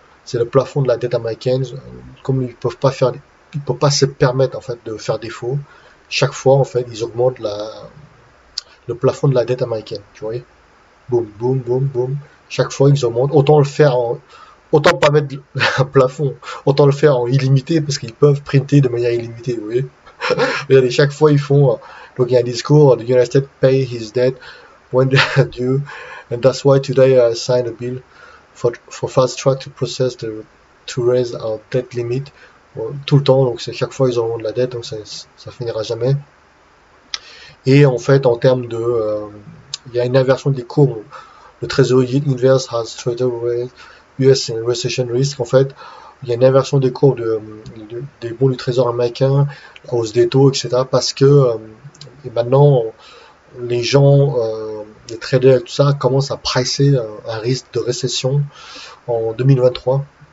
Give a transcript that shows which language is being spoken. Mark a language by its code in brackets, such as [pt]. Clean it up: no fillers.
[fr] C'est le plafond de la dette américaine. Comme ils peuvent pas se permettre en fait de faire défaut. Chaque fois, en fait, ils augmentent le plafond de la dette américaine. Tu vois. boum, boum, boum, boum. Chaque fois, ils augmentent. Autant pas mettre un plafond, autant le faire en illimité parce qu'ils peuvent printer de manière illimitée, vous voyez. Regardez, chaque fois, ils font, donc il y a un discours, [en] the United States pay his debt when they are due, and that's why today I signed a bill for fast track to process to raise our debt limit. [fr] Bon, tout le temps, donc c'est chaque fois ils auront de la dette, donc ça finira jamais. Et en fait, en termes de, il y a une inversion des courbes. Le trésorier inverse has traded US in recession risk. En fait, il y a une inversion des courbes des bons du trésor américain, la hausse des taux, etc. Parce que et maintenant, les gens, les traders et tout ça, commencent à pricer un risque de récession en 2023.